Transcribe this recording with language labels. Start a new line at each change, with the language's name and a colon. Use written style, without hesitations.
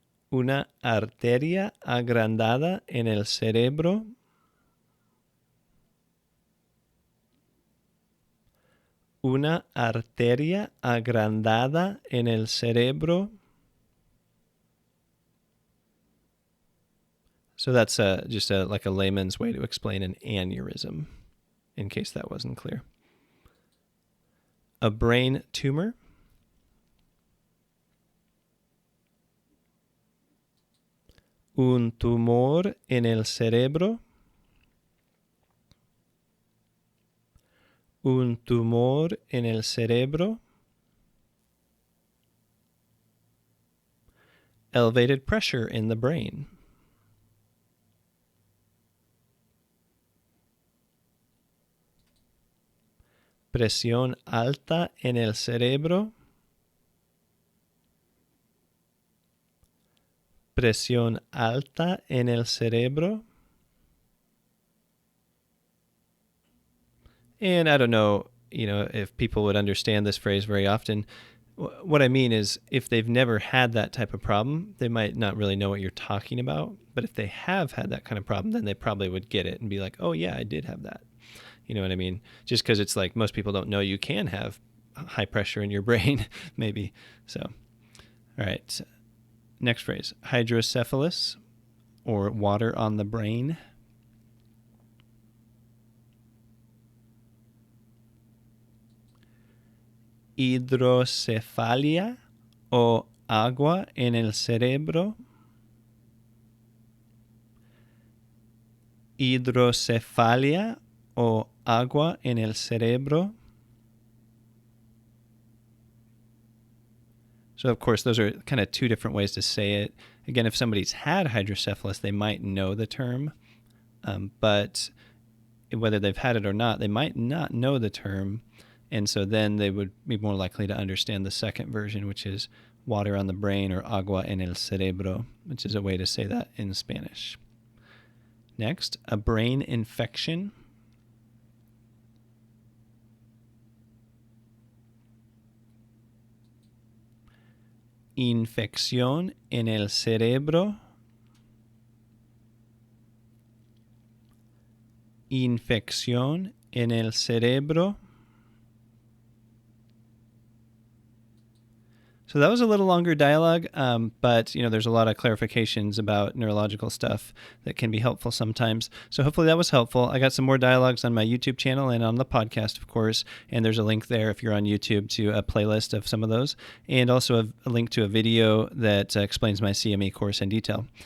Spanish: Una arteria agrandada en el cerebro. Una arteria agrandada en el cerebro.
English: So that's just like a layman's way to explain an aneurysm, in case that wasn't clear. A brain tumor.
Spanish: Un tumor en el cerebro. Un tumor en el cerebro.
English: Elevated pressure in the brain.
Spanish: Presión alta en el cerebro. Presión alta en el cerebro.
English: And I don't know, if people would understand this phrase very often. What I mean is, if they've never had that type of problem, they might not really know what you're talking about. But if they have had that kind of problem, then they probably would get it and be like, oh yeah, I did have that. You know what I mean? Just because it's like most people don't know you can have high pressure in your brain, maybe. So, all right. Next phrase, hydrocephalus, or water on the brain.
Spanish: Hidrocefalia o agua en el cerebro. Hidrocefalia o agua en el cerebro.
English: So, of course, those are kind of two different ways to say it. Again, if somebody's had hydrocephalus, they might know the term, but whether they've had it or not, they might not know the term, and so then they would be more likely to understand the second version, which is water on the brain, or
Spanish: agua en el cerebro,
English: which is a way to say that in Spanish. Next, a brain infection.
Spanish: Infección en el cerebro. Infección en el cerebro.
English: So that was a little longer dialogue, but there's a lot of clarifications about neurological stuff that can be helpful sometimes. So hopefully that was helpful. I got some more dialogues on my YouTube channel and on the podcast, of course, and there's a link there if you're on YouTube to a playlist of some of those, and also a link to a video that explains my CME course in detail.